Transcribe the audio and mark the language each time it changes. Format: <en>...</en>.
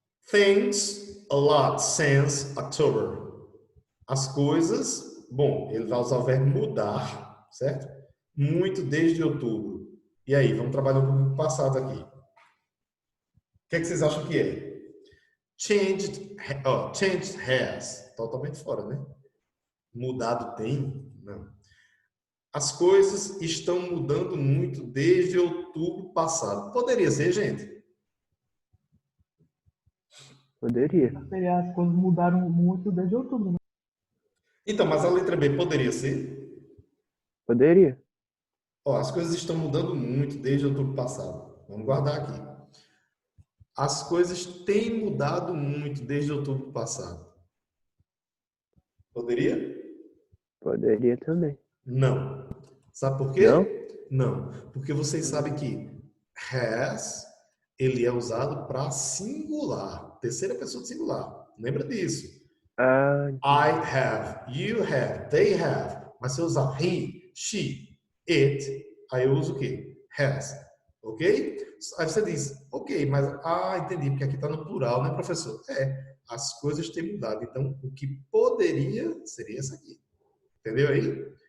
<en>Things a lot since October.</en> <pt>As coisas, bom, ele vai usar o verbo mudar, certo? Muito desde outubro. E aí, vamos trabalhar um pouco com o passado aqui. O que é que vocês acham que é?</pt> <en>Changed has.</en> <pt>Totalmente fora, né? Mudado tem? Não. As coisas estão mudando muito desde outubro passado. Poderia ser, gente? Poderia. As coisas mudaram muito desde outubro, né? Então, mas a letra B poderia ser? Poderia. Ó, as coisas estão mudando muito desde outubro passado. Vamos guardar aqui. As coisas têm mudado muito desde outubro passado. Poderia? Poderia também. Não. Sabe por quê? Não? Não. Porque vocês sabem que has, ele é usado para singular. Terceira pessoa de singular. Lembra disso. Ah,</pt> <en>I have, you have, they have.</en> <pt>Mas se eu usar</pt> <en>he, she, it,</en> <pt>aí eu uso o quê? Has. Ok? Aí você diz, ok, mas, entendi, porque aqui está no plural, né, professor? As coisas têm mudado. Então, o que poderia seria essa aqui. Entendeu aí?</pt>